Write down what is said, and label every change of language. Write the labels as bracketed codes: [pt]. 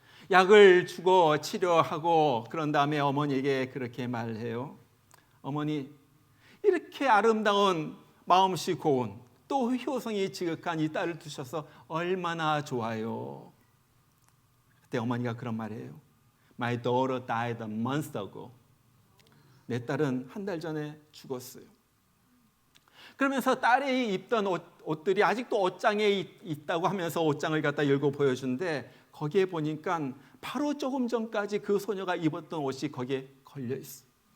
[ko] 약을 주고 치료하고 그런 다음에 어머니에게 그렇게 말해요. 어머니, 이렇게 아름다운 마음씨 고운 또 효성이 지극한 이 딸을 두셔서 얼마나 좋아요. 그때 어머니가 그런 말이에요. [en] My daughter died a month ago. [ko] 내 딸은 한 달 전에 죽었어요. 그러면서 딸이 입던 옷들이 아직도 옷장에 있다고 하면서 옷장을 갖다 열고 보여주는데 거기에 보니까 바로 조금 전까지 그 소녀가 입었던 옷이 거기에 걸려 있어요.